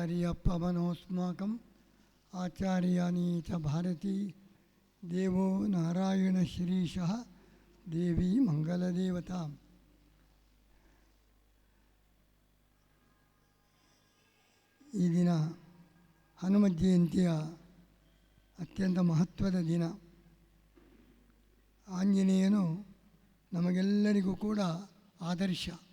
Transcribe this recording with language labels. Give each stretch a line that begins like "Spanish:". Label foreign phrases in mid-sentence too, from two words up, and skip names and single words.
Sanskrit: आचार्यपवनोऽस्माकम् आचार्याणी च भारती देवो नारायणश्रीशः देवी मंगलदेवता.
Kannada: ಈ ದಿನ ಹನುಮ ಜಯಂತಿಯ ಅತ್ಯಂತ ಮಹತ್ವದ ದಿನ. ಆಂಜನೇಯನು ನಮಗೆಲ್ಲರಿಗೂ ಕೂಡ ಆದರ್ಶ.